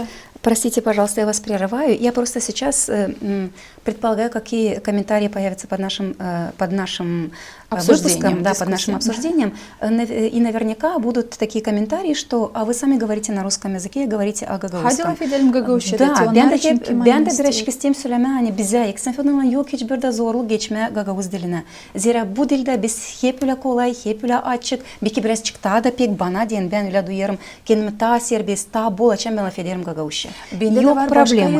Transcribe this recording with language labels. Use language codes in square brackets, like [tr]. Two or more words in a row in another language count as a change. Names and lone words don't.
[ru] Простите, пожалуйста, я вас прерываю. Я просто сейчас предполагаю, какие комментарии появятся под нашим выпуском, да, под нашим обсуждением. И наверняка будут такие комментарии, что а вы сами говорите на русском языке и говорите о гагаузском. Да, [gag] ben de birazcık isteyim söylemeye hani bize eksen falan yok hiçbir de zorluk geçme Gagavuz diline. Zira bu dilde biz hep öyle kolay, hep öyle açık. Belki birazcık daha da pek bana diyen ben öyle duyarım. Kendimi daha serbest, daha bol açan ben laf ederim Gagavuzca. Yok problema.